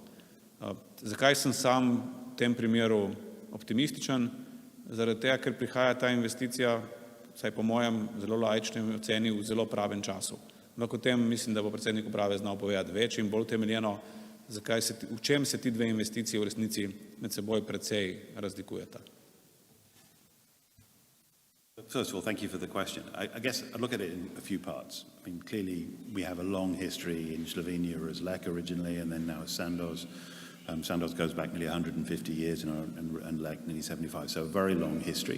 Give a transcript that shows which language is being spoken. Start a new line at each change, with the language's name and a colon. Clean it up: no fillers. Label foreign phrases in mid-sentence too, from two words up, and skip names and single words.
Slovenian: Zakaj sem sam v tem primeru optimističen? Zaradi tega, ker prihaja ta investicija, vsaj po mojem zelo laičnem oceni, v zelo pravem času. Ampak o tem mislim, da bo predsednik uprave znal povedati več in bolj temeljeno, v čem se ti dve investiciji v resnici med seboj precej razlikujeta.
English: First of all, thank you for the question. I guess I'd look at it in a few parts. I mean, clearly we have a long history in Slovenia as Lek originally and then now as Sandoz. Sandoz goes back nearly 150 years and Lek nearly 75, so a very long history.